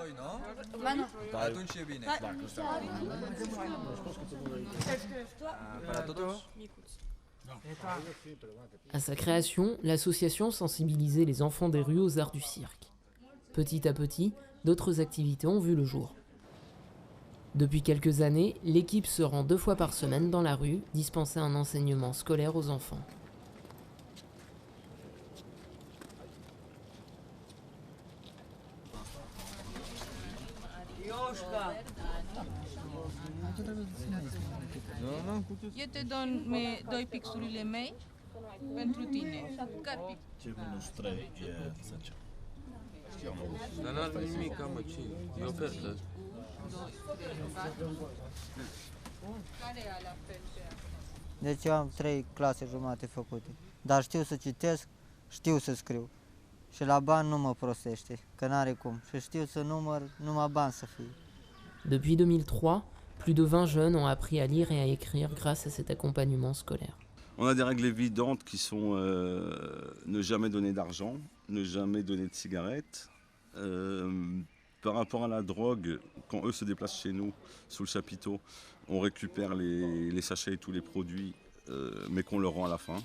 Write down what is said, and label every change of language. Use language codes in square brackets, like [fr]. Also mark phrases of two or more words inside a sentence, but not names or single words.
[fr] À sa création, l'association sensibilisait les enfants des rues aux arts du cirque. Petit à petit, d'autres activités ont vu le jour. Depuis quelques années, l'équipe se rend 2 fois par semaine dans la rue, dispenser un enseignement scolaire aux enfants. [ro] Eu te dau 2 pixurile mei pentru tine. Care pix? Ce minus 3 e 10. Dar n-ar nimic, mă, ce? E ofertă. Care e alea felte? Deci eu am 3 clase jumate făcute. Dar știu să citesc, știu să scriu. Și la bani nu mă prostește, că n-are cum. Și știu să număr, numai bani să fie. [fr] Depuis 2003, plus de 20 jeunes ont appris à lire et à écrire grâce à cet accompagnement scolaire. On a des règles évidentes qui sont ne jamais donner d'argent, ne jamais donner de cigarettes. Par rapport à la drogue, quand eux se déplacent chez nous, sous le chapiteau, on récupère les sachets et tous les produits mais qu'on leur rend à la fin.